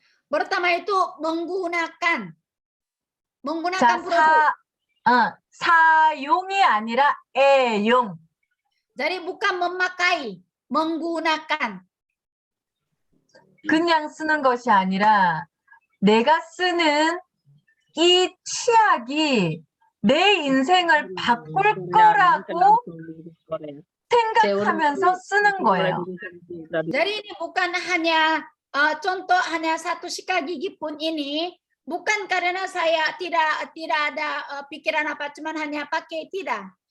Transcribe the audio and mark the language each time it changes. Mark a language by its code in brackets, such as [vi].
[id] Pertama itu menggunakan [ko] 자, [id] produk. [ko] 사용이 아니라 애용. [id] Jadi bukan memakai, menggunakan. [ko] 그냥 쓰는 것이 아니라 내가 쓰는 이 치약이 내 인생을 바꿀 거라고 생각하면서 쓰는 거예요. [id] Jadi ini bukan hanya contoh, hanya satu sikat gigi pun ini bukan karena saya tidak ada pikiran apa, cuman hanya pakai, tidak.